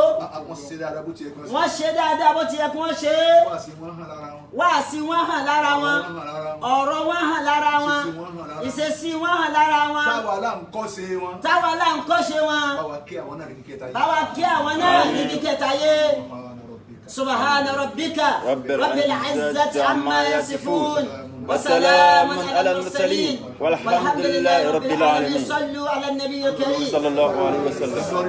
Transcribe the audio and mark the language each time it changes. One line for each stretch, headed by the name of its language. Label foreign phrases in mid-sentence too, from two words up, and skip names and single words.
Yoruba: wọ́n ṣe dáadáa bó ti yẹ kí wọ́n ṣe dáadáa bó ti yẹ kí wọ́n ṣe wáàsí wọn hàn lára wọn ọ̀rọ̀ wọn hàn lára wọn ìṣesí wọn hàn lára wọn táwa là ń kọ́ṣe wọn báwa kí àwọn náà ní kíkẹta yé
Arabic: سبحان ربك رب العزة عما يصفون وسلام على المرسلين والحمد لله رب العالمين صلوا على النبي الكريم صلى الله عليه وسلم.